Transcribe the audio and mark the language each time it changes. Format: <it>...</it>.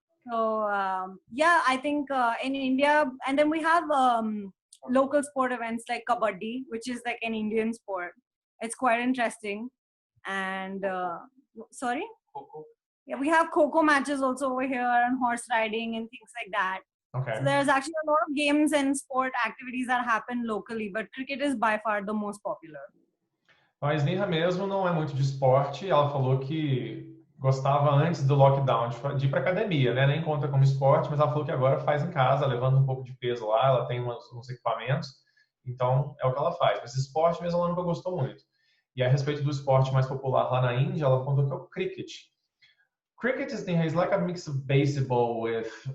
<en>So yeah, I think in India, and then we have local sport events like kabaddi, which is like an Indian sport. It's quite interesting. And sorry, yeah, we have kho matches also over here, and horse riding and things like that. Okay. So there's actually a lot of games and sport activities that happen locally, but cricket is by far the most popular.</en> <pt>A Sneha mesmo não é muito de esporte. Ela falou que gostava antes do lockdown de ir para academia, né? Nem conta como esporte, mas ela falou que agora faz em casa, levando um pouco de peso lá. Ela tem uns equipamentos, então é o que ela faz. Mas esporte mesmo ela nunca gostou muito. E a respeito do esporte mais popular lá na Índia, ela contou que é o cricket.</pt> <en>Cricket is like a mix of baseball with.</en>